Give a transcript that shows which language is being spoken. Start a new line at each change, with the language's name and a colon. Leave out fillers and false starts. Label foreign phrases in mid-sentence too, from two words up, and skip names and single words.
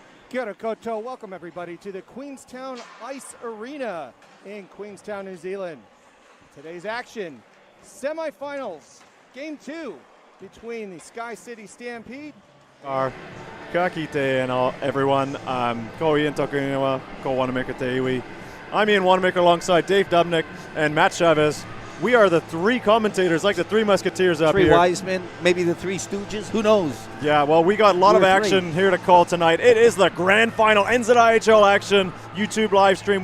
Māori: Kia ora koutou.
English: Welcome everybody to the Queenstown Ice Arena in Queenstown, New Zealand. Today's action, semifinals, game 2 between the SkyCity Stampede.
Māori: Ka kite
English: and all, everyone.
Māori: Ko Ian Tokuinawa, ko Wanamaker te iwi.
English: I'm Ian Wanamaker alongside Dave Dubnick and Matt Chavez. We are the three commentators, like the three musketeers up here. Three wise men, maybe the three stooges, who knows? Yeah, well, we got a lot of action here to call tonight. It is the grand final NZIHL action, YouTube live stream.